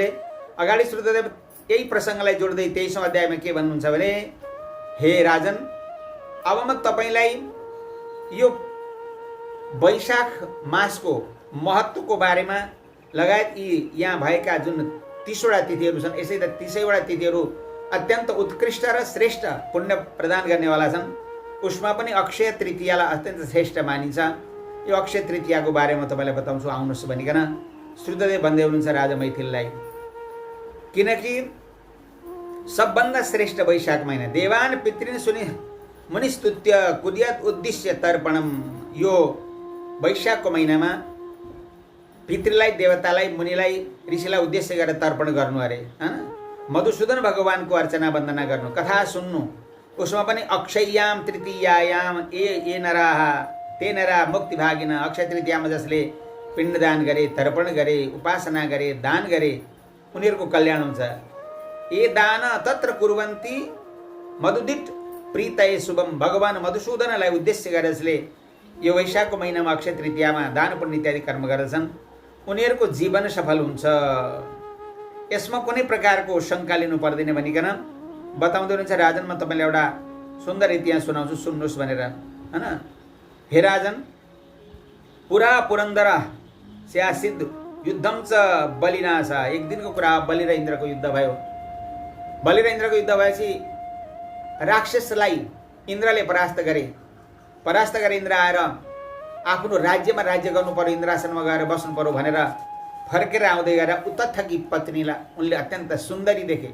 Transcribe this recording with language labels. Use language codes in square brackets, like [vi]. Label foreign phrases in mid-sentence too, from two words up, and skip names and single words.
[ne] अगाडि श्रुतदेव यही प्रसङ्गलाई जोड्दै 23औं अध्यायमा के भन्नुहुन्छ भने, हे राजन, अब म तपाईलाई यो वैशाख मासको महत्त्वको बारेमा लगायत यी यहाँ भएका जुन 30वटा तिथिहरू छन्, यसै त 30वटा तिथिहरू अत्यन्त उत्कृष्ट र श्रेष्ठ पुण्य प्रदान गर्नेवाला छन्। उसमा पनि अक्षय तृतीयालाई अत्यन्त श्रेष्ठ मानिन्छ। यो अक्षय तृतीयाको बारेमा तपाईँलाई बताउँछु, आउनुहोस् भनिकन श्रुतदेव भन्दै हुनुहुन्छ राजा मैथिललाई। किनकि सबभन्दा श्रेष्ठ वैशाख महिना, [sa] देवान पितृन सुनि मुनिस्तुत्य कुर्यात उद्दिश्य तर्पणम, [ne] यो वैशाखको महिनामा पितृलाई, देवतालाई, मुनिलाई, ऋषिलाई उद्देश्य गरेर तर्पण गर्नु अरे, हैन? मधुसूदन भगवानको अर्चना वन्दना गर्नु, कथा सुन्नु। उसमा पनि [sa] अक्षय्याम तृतीयायाम ए नराः ते नरा मुक्ति भागिन, [ne] अक्षय तृतीयामा जसले पिण्डदान गरे, तर्पण गरे, उपासना गरे, दान गरे, उनीहरूको कल्याण हुन्छ। [sa] ए दान तत्र कुर्वन्ति मधुदित प्रीतये शुभम, [ne] भगवान मधुसूदनलाई उद्देश्य गरेर जसले यो वैशाखको महिनामा अक्षय तृतीयामा दान पुण्य इत्यादि कर्म गर्दछन् उनीहरूको जीवन सफल हुन्छ। यसमा कुनै प्रकारको शङ्का लिनु पर्दैन भनिकन बताउँदै हुनुहुन्छ। राजन, म तपाईँलाई एउटा सुन्दर इतिहास सुनाउँछु, सुन्नुहोस् भनेर, हैन? [sa] हे राजन, पुरा पुरन्दर स्यासिद्ध युद्धम च बलिनाश, [ne] एक दिनको कुरा, बलि र इन्द्रको युद्ध भयो। बलि र इन्द्रको युद्ध भएपछि राक्षसलाई इन्द्रले परास्त गरे। इन्द्र आएर आफ्नो राज्यमा राज्य गर्नु पर्यो, इन्द्रासनमा गएर बस्नु पर्यो भनेर फर्केर आउँदै गएर उतथकी पत्नीलाई उनले अत्यन्त सुन्दरी देखे।